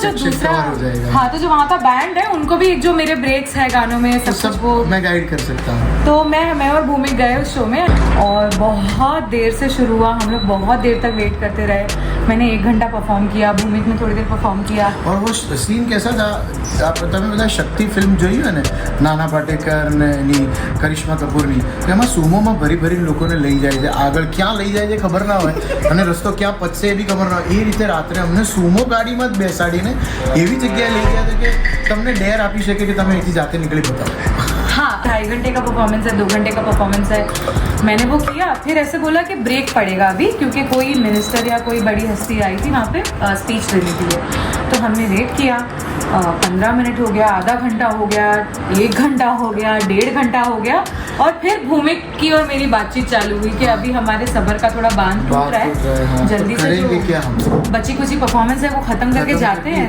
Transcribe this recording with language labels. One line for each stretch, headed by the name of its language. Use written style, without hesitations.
English: section
Hindi: दूसरा, cover हो जाएगा। हाँ, तो जो वहाँ का बैंड है उनको भी जो मेरे ब्रेक्स है गानों में तो सब कुछ सब वो मैं गाइड कर सकता हूँ। तो मैं और भूमिक गए उस शो में, और बहुत देर से शुरू हुआ। हम लोग बहुत देर तक वेट करते रहे। मैंने 1 घंटा परफॉर्म किया, भूमिक ने थोड़ी देर परफॉर्म किया। और वो सीन कैसा था, आप तुम्हें पता शक्ति फिल्म જોઈ है ने,
Gujarati: नाना पाटेकर ने करिश्मा कपूर ની, એમાં સુમોમાં ભરી ભરી લોકોને લઈ જાય છે, આગળ ક્યાં લઈ જાય છે ખબર ના હોય, અને રસ્તો ક્યાં પચશે એ બી ખબર ના હોય। એ રીતે રાત્રે અમને સુમો ગાડીમાં જ બેસાડીને એવી જગ્યાએ લઈ ગયા હતા કે તમને ડેર આપી શકે કે તમે અહીંથી જાતે નીકળી બતાવો।
Hindi: हाँ, 2.5 घंटे का परफॉर्मेंस है, 2 घंटे का परफॉर्मेंस है। मैंने वो किया, फिर ऐसे बोला कि ब्रेक पड़ेगा अभी, क्योंकि कोई मिनिस्टर या कोई बड़ी हस्ती आई थी वहाँ पे स्पीच देने के लिए। तो हमने वेट किया, 15 मिनट हो गया, आधा घंटा हो गया, 1 घंटा हो गया, 1.5 घंटा हो गया, और फिर भूमिक की और मेरी बातचीत चालू हुई कि अभी हमारे सबर का थोड़ा बांध टूट रहा है, जल्दी से जो बची कुछ परफॉर्मेंस है वो खत्म करके जाते हैं।